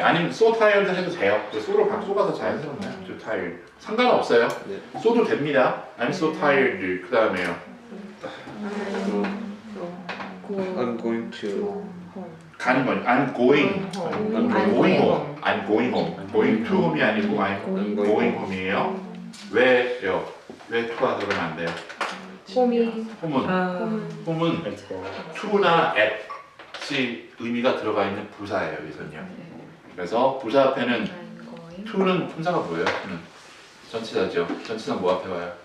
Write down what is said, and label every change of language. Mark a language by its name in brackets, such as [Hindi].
[Korean] 아니면 [English] so tired [Korean] 해도 돼요. 그 so로 쏘가서 자연스럽네요. [English] too tired. [Korean] 상관없어요. 네. so도 됩니다. [English] I'm so tired. [Korean] 그 다음에요. [English] I'm going to. [Korean] 가는 건 [English] I'm going. I'm going home. I'm going home. going to home이 아니고 I'm going home이에요. [Korean] 왜요? 왜 to가 들어가면 안 돼요? 홈이 home은 to나 at이 의미가 들어가 있는 부사예요, 여기서는요. 그래서 부사 앞에는 to는 품사가 뭐예요? to는 전치사죠. 전치사 뭐 앞에 와요?